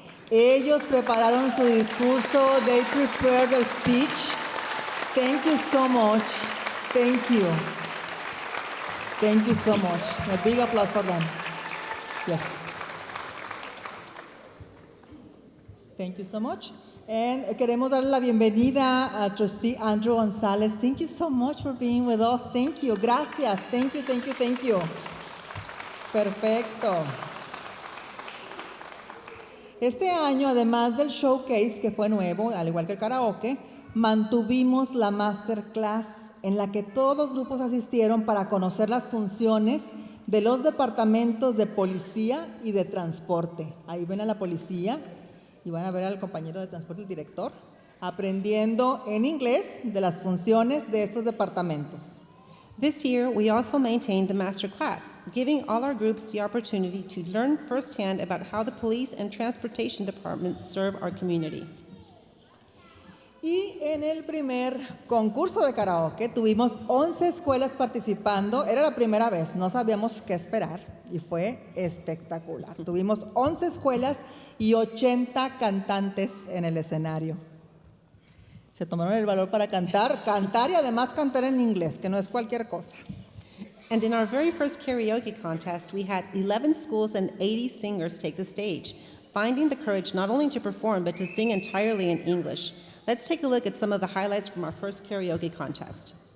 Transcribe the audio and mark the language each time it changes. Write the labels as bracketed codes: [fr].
[es] Ellos prepararon su discurso. [en] They prepared their speech. Thank you so much. Thank you so much. A big applause for them. Yes. Thank you so much. And [es] queremos darle la bienvenida a Trustee Andrew González. [en] Thank you so much for being with us. Thank you. Gracias. Thank you. Perfecto. [es] Este año, además del showcase, que fue nuevo, al igual que el karaoke, mantuvimos la masterclass en la que todos los grupos asistieron para conocer las funciones de los departamentos de policía y de transporte. Ahí ven a la policía y van a ver al compañero de transporte, el director. aprendiendo en inglés de las funciones de estos departamentos. [en] This year, we also maintained the master class, giving all our groups the opportunity to learn firsthand about how the police and transportation departments serve our community. [es] Y en el primer concurso de karaoke tuvimos 11 escuelas participando. Era la primera vez, no sabíamos qué esperar y fue espectacular. Tuvimos 11 escuelas y 80 cantantes en el escenario. Se tomaron el valor para cantar y además cantar en inglés, que no es cualquier cosa. [en] And in our very first karaoke contest, we had 11 schools and 80 singers take the stage, finding the courage not only to perform, but to sing entirely in English. Let's take a look at some of the highlights from our first karaoke contest.